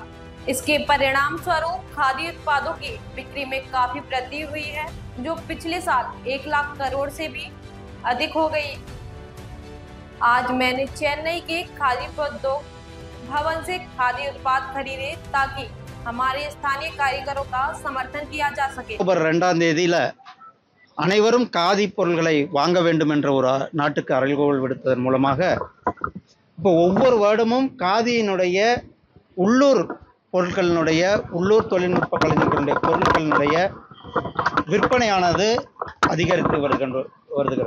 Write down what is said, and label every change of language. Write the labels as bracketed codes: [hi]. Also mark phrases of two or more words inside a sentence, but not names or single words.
[hi] इसके परिणाम स्वरूप खाद्य उत्पादों की बिक्री में काफी वृद्धि हुई है, जो पिछले साल 1 लाख करोड़ से भी अधिक हो गई। आज मैंने चेन्नई के खादी उद्योग भवन से खाद्य उत्पाद खरीदे ताकि हमारे स्थानीय कारीगरों का समर्थन किया जा सके। [ta] அக்டோபர் 2ஆம் தேதியில அனைவரும் காதி பொருட்களை வாங்க வேண்டும் என்ற ஒரு நாட்டுக்கு அறைகோல் விடுத்ததன் மூலமாக இப்போ ஒவ்வொரு வருடமும் காதியினுடைய உள்ளூர் பொருட்களினுடைய உள்ளூர் தொழில்நுட்ப கலைஞர்களுடைய பொருட்களினுடைய விற்பனையானது அதிகரித்து வருகிறது.